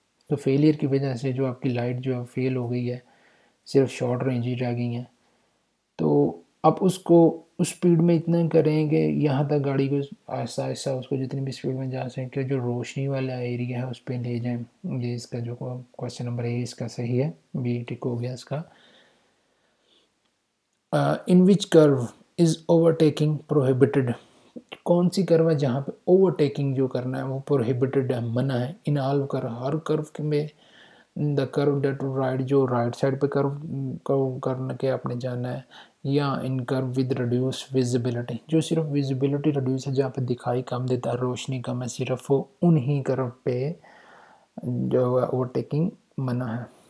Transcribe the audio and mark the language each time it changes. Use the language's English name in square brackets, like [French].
[Urdu] تو فیلئر کی وجہ سے جو آپ کی لائٹ جو ہے فیل ہو گئی ہے صرف شارٹ رینج ہی رہ گئی ہیں تو آپ اس کو اس اسپیڈ میں اتنا کریں کہ یہاں تک گاڑی کو آہستہ آہستہ اس کو جتنی بھی اسپیڈ میں جا سکیں جو روشنی والا ایریا ہے اس پہ لے جائیں. یہ اس کا جو کوشچن نمبر ہے اس کا صحیح ہے، بی ٹک ہو گیا اس کا. [English] In which crew is overtaking prohibited. [Urdu] کون سی کرو ہے جہاں پہ اوور ٹیکنگ جو کرنا ہے وہ پروہیبٹڈ ہے، منع ہے. [English] in all crew, [Urdu] ہر کرو میں [English] the crew that right [Urdu] جو رائٹ سائڈ پہ کرو کرنا کے آپ نے جانا ہے، یا [English] in crew with reduce visibility [Urdu] جو صرف ویزیبلٹی ریڈیوس ہے جہاں پہ دکھائی کم دیتا ہے روشنی کم ہے صرف وہ انہی کرو پہ جو اوور ٹیکنگ منع ہے.